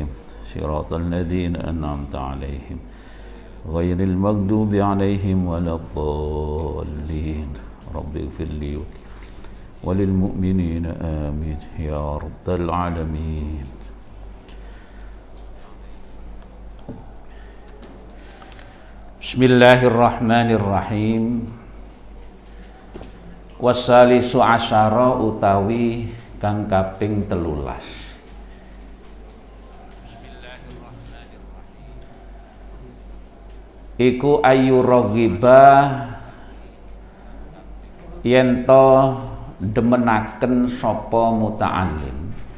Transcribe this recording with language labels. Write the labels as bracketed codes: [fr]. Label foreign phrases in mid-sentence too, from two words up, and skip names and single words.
[ar] صراط الذين أنعمت عليهم غير المغضوب عليهم ولا الضالين. رب اغفر لي وللمؤمنين آمين يا رب العالمين. بسم الله الرحمن الرحيم. وثالث عشر [jv] utawi kang kaping 13. Iku ayu raghiba yen to demenaken sapa muta'allim.